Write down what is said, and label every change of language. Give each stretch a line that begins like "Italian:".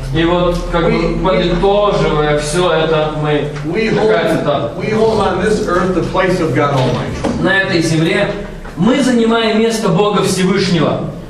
Russian: И вот, как бы подытоживая все это,
English: We hold on this earth the place of God Almighty.
Russian: на этой земле мы занимаем место Бога Всевышнего.